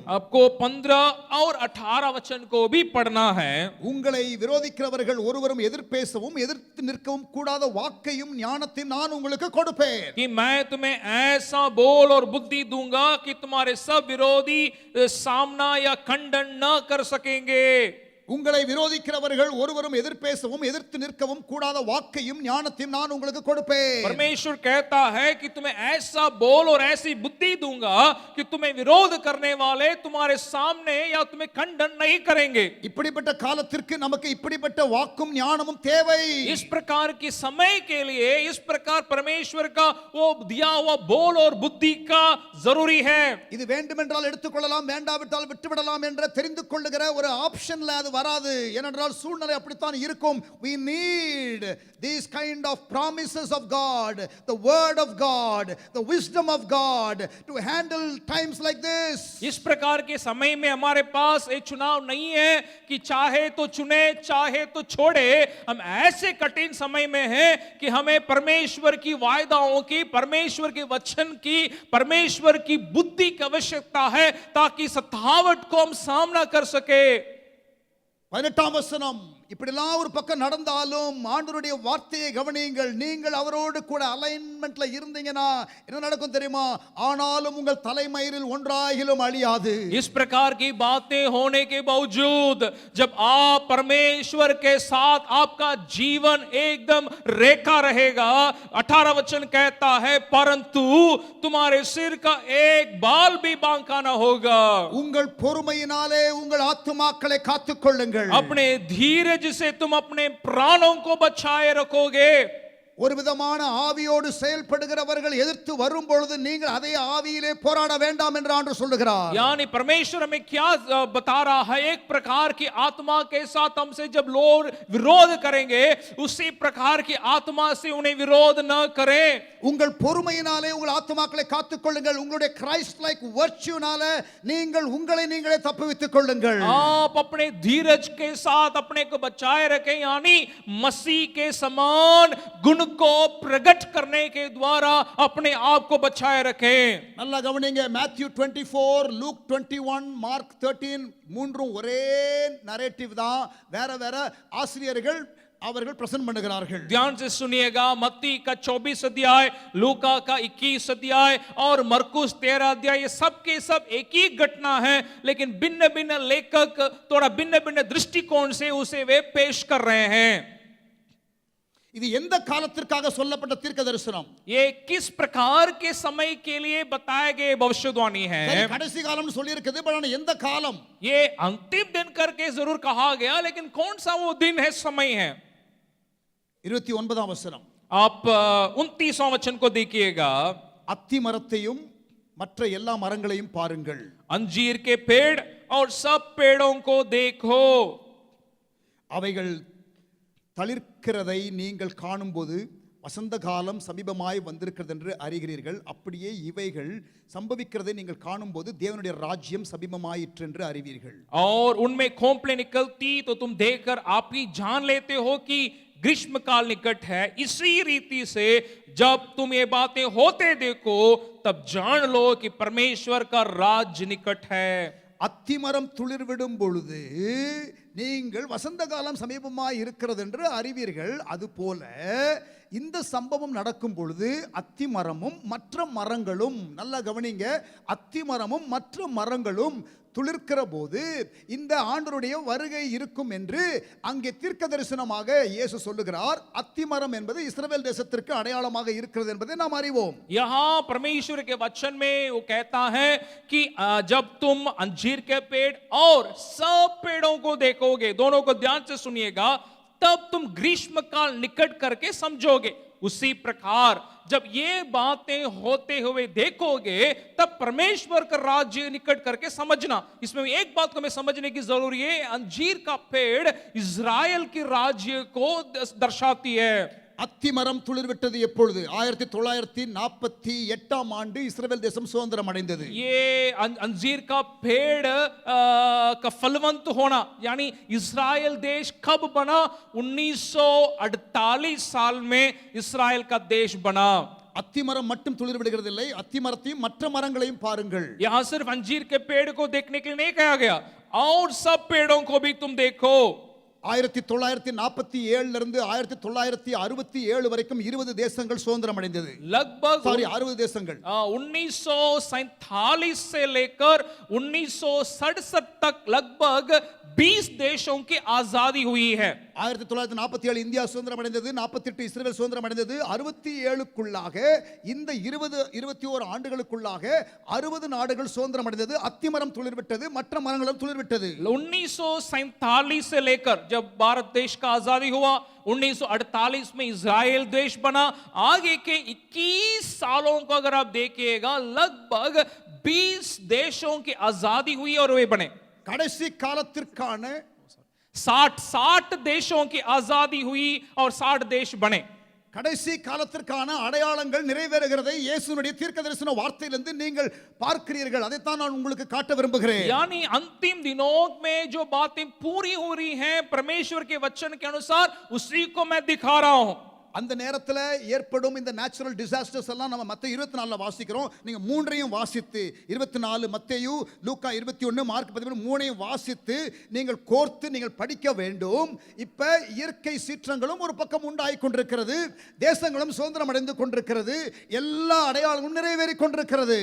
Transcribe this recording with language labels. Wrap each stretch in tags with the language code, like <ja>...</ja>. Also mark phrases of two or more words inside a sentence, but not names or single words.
<hi>आपको 15 और 18 वचन को भी पढ़ना है।</hi> <ta>உங்களை விரோதிக்கிறவர்கள் ஒருவரும் எதிர்பேசவும் எதிர்த்து நிற்கவும் கூடாத வாக்கையும் ஞானத்தையும் நான் உங்களுக்கு கொடுப்பேன்.</ta> <hi>कि मैं तुम्हें ऐसा बोल और बुद्धि दूंगा कि तुम्हारे सब विरोधी सामना या खंडन न कर सकेंगे।</hi> <ta>உங்களை விரோதிக்கிறவர்கள் ஒருவரும் எதிர்பேசவும் எதிர்த்து நிற்கவும் கூடாத வாக்கையும் ஞானத்தையும் நான் உங்களுக்கு கொடுப்பேன்.</ta> <hi>परमेश्वर कहता है कि तुम्हें ऐसा बोल और ऐसी बुद्धि दूंगा कि तुम्हें विरोध करने वाले तुम्हारे सामने या तुम्हें खंडन नहीं करेंगे।</hi> <ta>இப்படிப்பட்ட காலத்திற்கு நமக்கு இப்படிப்பட்ட வாக்கும் ஞானமும் தேவை.</ta> <hi>इस प्रकार के समय के लिए इस प्रकार परमेश्वर का वो दिया हुआ बोल और बुद्धि का जरूरी है।</hi> <ta>இது வேண்டுமென்றால் எடுத்துக்கொள்ளலாம், வேண்டாவிட்டால் விட்டுவிடலாம் என்ற தெரிந்து கொள்ளுகிற ஒரு ஆப்ஷன்ல அது வராது. ஏனென்றால் சூழ்நிலை அப்படித்தான் இருக்கும்.</ta> <en>We need these kind of promises of God, the word of God, the wisdom of God to handle times like this.</en> <hi>इस प्रकार के समय में हमारे पास एक चुनाव नहीं है कि चाहे तो चुने चाहे तो छोड़े। हम ऐसे कठिन समय में हैं कि हमें परमेश्वर की वायदाओं की, परमेश्वर के वचन की, परमेश्वर की बुद्धि की आवश्यकता है ताकि सतावट को हम सामना कर सके।</hi> <ta>18ஆம் வசனம், இப்படிலாம் ஒரு பக்கம் நடந்தாலும் ஆண்டவருடைய வார்த்தையை கவனியுங்கள். நீங்கள் அவரோடு கூட அலைன்மென்ட்ல இருந்தீங்கன்னா என்ன நடக்கும் தெரியுமா? ஆனாலும் உங்கள் தலைமயிரில் ஒன்றாகிலும் அழியாது.</ta> <hi>इस प्रकार की बातें होने के बावजूद जब आप परमेश्वर के साथ आपका जीवन एकदम रेखा रहेगा, 18 वचन कहता है परंतु तुम्हारे सिर का एक बाल भी बांका ना होगा।</hi> <ta>உங்கள் பொறுமையினாலே உங்கள் ஆத்துமாக்களை காத்துக்கொள்ளுங்கள்.</ta> <hi>अपने धीरज से तुम अपने प्राणों को बचाए रखोगे।</hi> <ta>ஒரு விதமான ஆவியோடு செயல்படுகிறவர்கள் எதிர்த்து வரும் பொழுது நீங்கள் அதே ஆவியிலே போராட வேண்டாம் என்று ஆண்டவர் சொல்லுகிறார்.</ta> <hi>यानी परमेश्वर हमें क्या बता रहा है? एक प्रकार की आत्मा के साथ हमसे जब लोग विरोध करेंगे, उसी प्रकार की आत्मा से उन्हें विरोध न करें।</hi> <ta>உங்கள் பொறுமையினாலே உங்கள் ஆத்துமாக்களை காத்துக்கொள்ளுங்கள். உங்களுடைய</ta> <en>Christ like</en> <ta>வர்ச்சுனாலே நீங்கள் உங்களை நீங்களே தப்புவித்துக் கொள்ளுங்கள்.</ta> <hi>आप अपने धीरज के साथ अपने को बचाए रखें, यानी मसीह के समान गुण को प्रकट करने के द्वारा अपने आप को बचाए रखें।</hi> <ta>நல்லா கவனிங்க. மேத்யூ 24, லூக் 21, மார்க் 13 மூன்றும் ஒரே நரேட்டிவ் தான். வேற வேற ஆசிரியர்கள் அவர்கள் பிரசன்ட் பண்ணுகிறார்கள்.</ta> <hi>ध्यान से सुनिएगा। मत्ती का 24 अध्याय, लूका का 21 अध्याय और मरकुस 13 अध्याय, ये सब के सब एक ही घटना है, लेकिन भिन्न भिन्न लेखक थोड़ा भिन्न भिन्न दृष्टिकोण से उसे वे पेश कर रहे हैं।</hi> <ta>இது எந்த காலத்திற்காக சொல்லப்பட்ட தீர்க்க தரிசனம்?</ta> <hi>ये किस प्रकार के समय के लिए बताए गए भविष्यवाणी है?</hi> <ta>கடைசி காலம்னு சொல்லி இருக்குது, பட் எந்த காலம்?</ta> <hi>ये अंतिम दिन करके जरूर कहा गया, लेकिन कौन सा वो दिन है, समय है?</hi> <ta>29ஆம் வசனம்.</ta> <hi>आप 29वां वचन को देखिएगा।</hi> <ta>அத்தி மரத்தையும் மற்ற எல்லா மரங்களையும் பாருங்கள்.</ta> <hi>अंजीर के पेड़ और सब पेड़ों को देखो।</hi> <ta>அவைகள் தளிர்க்கிறதை நீங்கள் காணும்போது வசந்த காலம் சமீபமாய் வந்திருக்கிறது என்று அறிகிறீர்கள். அப்படியே இவைகள் संभविக்கிறதை நீங்கள் காணும்போது தேவனுடைய ராஜ்யம் சமீபமாயிற்று என்று அறிவீர்கள்.</ta> <hi>और उनमें खोपले निकलती तो तुम देखकर आप ही जान लेते हो कि ग्रीष्म काल निकट है, इसी रीति से जब तुम ये बातें होते देखो तब जान लो कि परमेश्वर का राज्य निकट है.</hi> <ta>அத்திமரம் துளிர்விடும் பொழுது நீங்கள் வசந்த காலம் சமீபமாய் இருக்கிறது என்று அறிவீர்கள். அதுபோல இந்த சம்பவம் நடக்கும் பொழுது அத்திமரமும் மற்ற மரங்களும், நல்லா கவனிங்க, அத்திமரமும் மற்ற மரங்களும் துளிர்க்கிற போது இந்த ஆண்டவருடைய வருகை இருக்கும் என்று அங்கே தீர்க்க தரிசனமாக இயேசு சொல்லுகிறார். அத்திமரம் என்பது இஸ்ரவேல் தேசத்திற்கு அடையாளமாக இருக்கிறது என்பதை நாம் அறிவோம்.</ta> <hi>यहाँ परमेश्वर के वचन में वो कहता है कि जब तुम अंजीर के पेड़ और सब पेड़ों को देखोगे, दोनों को ध्यान से सुनिएगा, तब तुम ग्रीष्म काल निकट करके समझोगे. उसी प्रकार जब ये बातें होते हुए देखोगे तब परमेश्वर का राज्य निकट करके समझना. इसमें एक बात को हमें समझने की जरूरी है, अंजीर का पेड़ इज़राइल के राज्य को दर्शाती है.</hi> <ta>அத்திமரம் துளிர்விட்டது எப்பொழுது? 1948 ஆண்டு இஸ்ரவேல் தேசம் சுதந்திரம் அடைந்தது.</ta> <hi>ये अंजीर का पेड़ का फलवंत होना यानी इस्राएल देश कब बना? 1948 साल में इस्राएल का देश बना.</hi> <ta>அத்திமரம் மட்டும் துளிர் விடுகிறது இல்லை, அத்திமரத்தையும் மற்ற மரங்களையும் பாருங்கள்.</ta> <hi>यहां सिर्फ अंजीर के पेड़ को देखने के लिए नहीं कहा गया, और सब पेड़ों को भी तुम देखो.</hi> <ta>1947 இருந்து 1967 வரைக்கும் 20 தேசங்கள் சுதந்திரம் அடைந்தது.</ta> <hi>लगभग</hi> <ta>60 தேசங்கள்.</ta> <hi>1947 से लेकर 1967 तक लगभग 20 देशों की आजादी हुई है.</hi> <ta>1947 இந்தியா சுதந்திரம் அடைந்தது, 48 இஸ்ரேல் சுதந்திரம் அடைந்தது. 67க்குள்ளாக இந்த 21 ஆண்டுகளுக்குள்ளாக 60 நாடுகள் சுதந்திரம் அடைந்தது. அத்திமரம் துளிர்விட்டது, மற்ற மரங்களும் துளிர்விட்டது.</ta> <hi>1947 से लेकर जब भारत देश का आजादी हुआ, 1948 में इज़राइल देश बना, आगे के 21 सालों को अगर आप देखिएगा लगभग 20 देशों की आजादी हुई और वे बने.</hi> <ta>கடைசி காலத்திற்கான</ta> <hi>60 देशों की आजादी हुई और 60 देश बने.</hi> <ta>கடைசி காலத்திற்கான அடையாளங்கள் நிறைவேறுகிறதை இயேசுவினுடைய தீர்க்கதரிசன வார்த்தையிலிருந்து நீங்கள் பார்க்கிறீர்கள். அதைத்தான் நான் உங்களுக்கு காட்ட விரும்புகிறேன். यानी अंतिम दिनों में जो बातें पूरी हो रही हैं परमेश्वर के वचन के अनुसार, उसी को मैं दिखा रहा हूं. அந்த நேரத்தில் ஏற்படும் இந்த</ta> <en>natural disasters</en> <ta>எல்லாம் நம்ம மத்தேயு 24ல வாசிக்கிறோம். நீங்க மூன்றையும் வாசித்து 24 மத்தேயு, லூக்கா 21, மார்க் 13 மூணையும் வாசித்து நீங்கள் கோர்த்து நீங்கள் படிக்க வேண்டும். இப்ப இயற்கை சீற்றங்களும் ஒரு பக்கம் உண்டாகிக் கொண்டிருக்கிறது, தேசங்களும் சுதந்திரம் அடைந்து கொண்டிருக்கிறது, எல்லா அடையாளங்களும் நிறைவேறி கொண்டிருக்கிறது.</ta>